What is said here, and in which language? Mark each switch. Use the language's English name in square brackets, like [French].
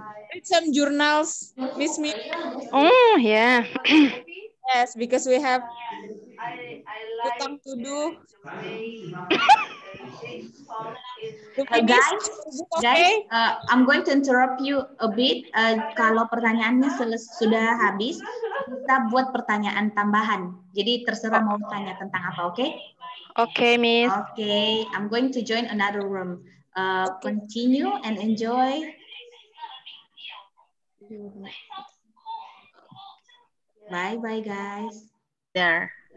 [English] Read some journals, Miss Mimi. Oh, yeah. Yes, because we have utang to do. Guys, I'm going to interrupt you a bit. [Indonesian] Kalau pertanyaannya sudah habis, kita buat pertanyaan tambahan. Jadi terserah mau tanya tentang apa, oke? [English] Okay, Miss. Okay, I'm going to join another room. Continue and enjoy. Bye, guys. There.